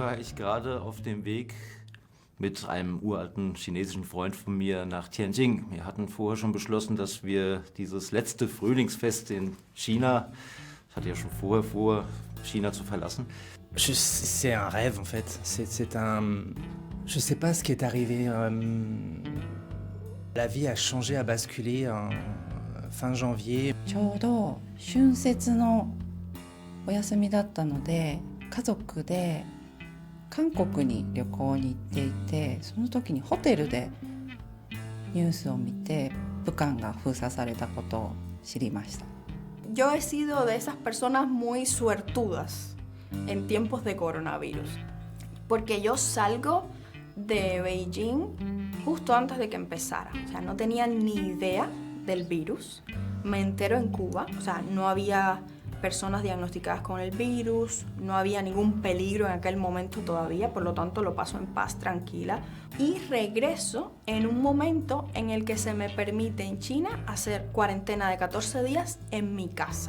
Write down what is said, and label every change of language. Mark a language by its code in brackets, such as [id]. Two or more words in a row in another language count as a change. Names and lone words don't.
[de] war ich gerade auf dem Weg mit einem uralten chinesischen Freund von mir nach Tianjin. Wir hatten vorher schon beschlossen, dass wir dieses letzte Frühlingsfest in China, ich hatte ja schon vorher vor, China zu verlassen. [fr] C'est un rêve en fait. C'est un. Je sais pas ce qui est arrivé. La vie a changé, a basculé en fin janvier. [ja] ちょうど春節のお休みだったので家族で韓国に旅行に行っていて、その時にホテルでニュースを見て武漢が封鎖されたことを知りました。 [es] Yo he sido de esas personas muy suertudas en tiempos de coronavirus, porque yo salgo de Beijing justo antes de que empezara, o sea, no tenía ni idea del virus, me entero en Cuba, o sea, no había personas diagnosticadas con el virus, no había ningún peligro en aquel momento todavía, por lo tanto lo paso en paz, tranquila, y regreso en un momento en el que se me permite en China hacer cuarentena de 14 días en mi casa.